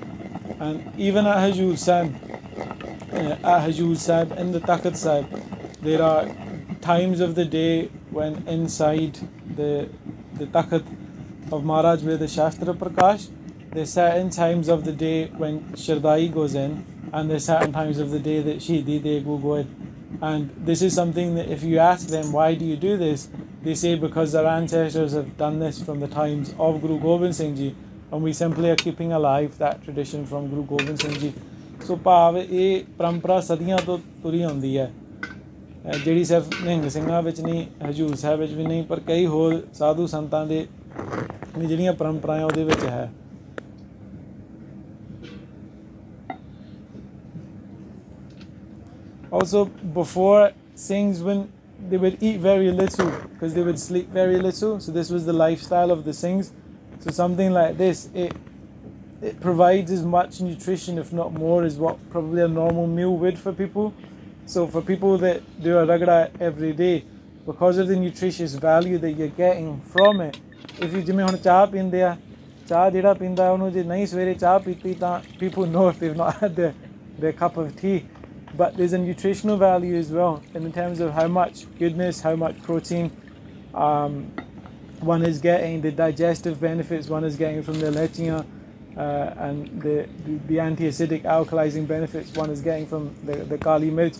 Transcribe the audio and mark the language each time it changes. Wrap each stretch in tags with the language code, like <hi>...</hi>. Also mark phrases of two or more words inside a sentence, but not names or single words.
<en>And even at Hajur Sahib, in the Takht Sahib, there are times of the day when inside the Takht of Maharaj, where the Shastra Prakash, there's certain times of the day when Shardaee goes in, and there's certain times of the day that Shahidi Day will go in. And this is something that if you ask them, why do you do this? They say because their ancestors have done this from the times of Guru Gobind Singh Ji, and we simply are keeping alive that tradition from Guru Gobind Singh Ji.</en> <pa>So ਭਾਵ ਇਹ ਪਰੰਪਰਾ ਸਦੀਆਂ ਤੋਂ ਤੁਰੀ ਆਉਂਦੀ ਹੈ, ਜਿਹੜੀ ਸਿਰਫ ਨਿਹੰਗ ਸਿੰਘਾਂ ਵਿੱਚ ਨਹੀਂ, ਹਜੂਰ ਸਾਹਿਬ ਵਿੱਚ ਵੀ ਨਹੀਂ, ਪਰ ਕਈ ਹੋਰ ਸਾਧੂ ਸੰਤਾਂ ਦੇ ਜਿਹੜੀਆਂ ਪਰੰਪਰਾਵਾਂ ਉਹਦੇ ਵਿੱਚ ਹੈ.</pa> <en>Also, before Singhs, when they would eat very little because they would sleep very little, so this was the lifestyle of the Singhs. So something like this, it provides as much nutrition, if not more, as what probably a normal meal would for people. So for people that do a ragda every day, because of the nutritious value that you're getting from it, if you</en> <pa>ਜਿਵੇਂ ਹੁਣ ਚਾਹ ਪੀਂਦੇ ਆ, ਚਾਹ ਜਿਹੜਾ ਪੀਂਦਾ ਉਹਨੂੰ ਜੇ ਨਹੀਂ ਸਵੇਰੇ ਚਾਹ ਪੀਤੀ ਤਾਂ</pa> <en>people know if they've not had their cup of tea. But there's a nutritional value as well, in terms of how much goodness, how much protein one is getting, the digestive benefits one is getting from the lechiya, and the anti-acidic alkalizing benefits one is getting from the kali mirch.</en>